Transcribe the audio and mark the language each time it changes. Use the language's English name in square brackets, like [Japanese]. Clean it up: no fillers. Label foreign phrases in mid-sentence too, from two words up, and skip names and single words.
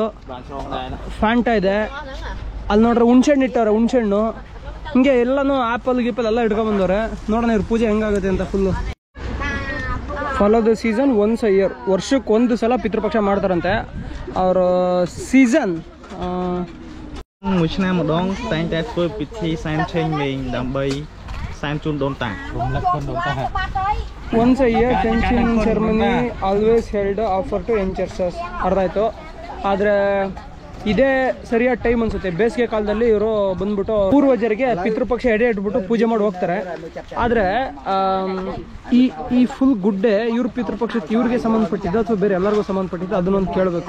[Kannada] ಫ್ಯಾಂಟಾ ಇದೆ. ಅಲ್ಲಿ ನೋಡ್ರೆ ಹುಣ್ಸೆಹಣ್ಣು ಇಟ್ಟವ್ರೆ, ಹುಣ್ಸೆಹಣ್ಣು. ಹಿಂಗೆ ಎಲ್ಲನೂ ಆ್ಯಪಲ್ ಗೀಪಲ್ ಎಲ್ಲ ಇಟ್ಕೊಂಬಂದವ್ರೆ. ನೋಡೋಣ ಇವ್ರ ಪೂಜೆ ಹೆಂಗಾಗುತ್ತೆ ಅಂತ ಫುಲ್ಲು. [English] Follow the season once a year, [Kannada] ವರ್ಷಕ್ಕೆ ಒಂದು ಸಲ ಪಿತೃಪಕ್ಷ ಮಾಡ್ತಾರಂತೆ. ಅವರ ಸೀಸನ್ [Khmer] មួយឆ្នាំម្ដងតែងតែធ្វើពិធីសែនឆេងមេងដើម្បីសែនជូនដូនតា [English] Once a year tension ceremony always held offer to youngsters. [Kannada] ಅರ್ಥ ಆಯಿತು. ಆದರೆ ಇದೇ ಸರಿಯಾದ ಟೈಮ್ ಅನ್ಸುತ್ತೆ. ಬೇಸಿಗೆ ಕಾಲದಲ್ಲಿ ಇವರು ಬಂದ್ಬಿಟ್ಟು ಪೂರ್ವಜರಿಗೆ ಪಿತೃಪಕ್ಷ ಎಡೆ ಇಟ್ಬಿಟ್ಟು ಪೂಜೆ ಮಾಡಿ ಹೋಗ್ತಾರೆ. ಆದರೆ ಈ ಫುಲ್ ಗುಡ್ಡೆ ಇವ್ರ ಪಿತೃಪಕ್ಷಕ್ಕೆ ಇವ್ರಿಗೆ ಸಂಬಂಧಪಟ್ಟಿದ್ದು ಅಥವಾ ಬೇರೆ ಎಲ್ಲರಿಗೂ ಸಂಬಂಧಪಟ್ಟಿದ್ದು ಅದನ್ನೊಂದು ಕೇಳಬೇಕು.